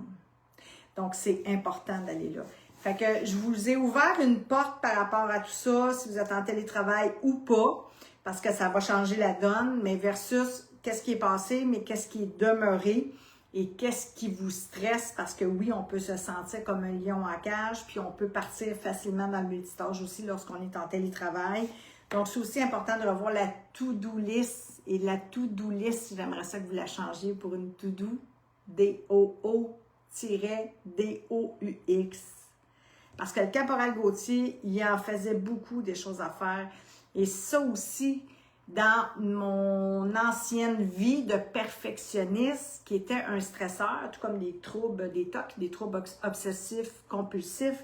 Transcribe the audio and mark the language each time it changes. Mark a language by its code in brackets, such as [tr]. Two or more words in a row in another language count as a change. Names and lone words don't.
[fr] Donc, c'est important d'aller là. Fait que je vous ai ouvert une porte par rapport à tout ça, si vous êtes en télétravail ou pas, parce que ça va changer la donne, mais versus qu'est-ce qui est passé, mais qu'est-ce qui est demeuré et qu'est-ce qui vous stresse, parce que oui, on peut se sentir comme un lion en cage, puis on peut partir facilement dans le multitâche aussi lorsqu'on est en télétravail. Donc, c'est aussi important de revoir la [en] to-do list, [fr] et la [en] to-do list, [fr] j'aimerais ça que vous la changiez pour une to-do, D-O-O-D-O-U-X. Parce que le caporal Gauthier, il en faisait beaucoup des choses à faire. Et ça aussi, dans mon ancienne vie de perfectionniste, qui était un stresseur, tout comme des troubles, des TOC, des troubles obsessifs, compulsifs.